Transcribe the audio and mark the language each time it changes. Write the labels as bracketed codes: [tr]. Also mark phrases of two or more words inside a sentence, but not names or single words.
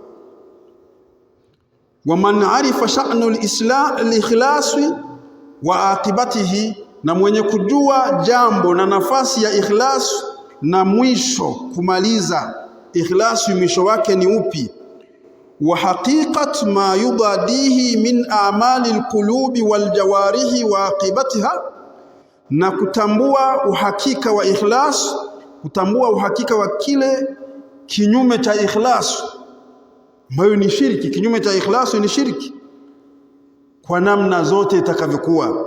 [ar] ومن عرف شأن الإخلاص وعاقبته, [sw] na mwenye kujua jambo na nafasi ya ikhlas na mwisho kumaliza. Ikhlasi mwisho wake ni upi? [ar] وحقيقة ما يضاده من أعمال القلوب والجوارح وعاقبتها, [sw] na kutambua uhakika wa ikhlas, kutambua uhakika wa kile kinyume cha ikhlas ambayo ni shirki. Kinyume cha ikhlas ni shirki kwa namna zote itakavyokuwa.